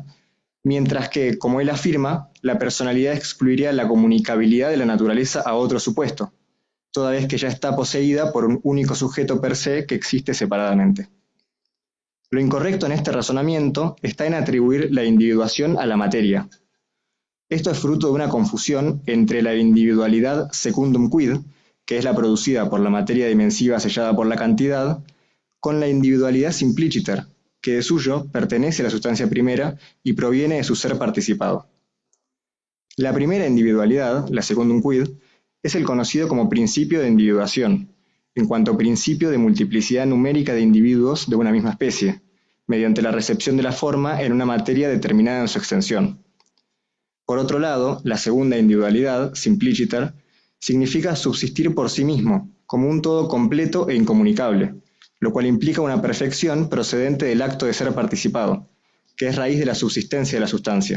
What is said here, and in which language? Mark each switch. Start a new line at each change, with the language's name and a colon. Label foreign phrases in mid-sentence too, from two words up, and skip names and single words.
Spanish: Mientras que, como él afirma, la personalidad excluiría la comunicabilidad de la naturaleza a otro supuesto, toda vez que ya está poseída por un único sujeto
Latin: per se
Spanish: que existe separadamente. Lo incorrecto en este razonamiento está en atribuir la individuación a la materia. Esto es fruto de una confusión entre la individualidad
Latin: secundum quid,
Spanish: que es la producida por la materia dimensiva sellada por la cantidad, con la individualidad simpliciter, que de suyo pertenece a la sustancia primera y proviene de su ser participado. La primera individualidad, la
Latin: secundum quid,
Spanish: es el conocido como principio de individuación, en cuanto principio de multiplicidad numérica de individuos de una misma especie, mediante la recepción de la forma en una materia determinada en su extensión. Por otro lado, la segunda individualidad, simpliciter, significa subsistir por sí mismo, como un todo completo e incomunicable, lo cual implica una perfección procedente del acto de ser participado, que es raíz de la subsistencia de la sustancia.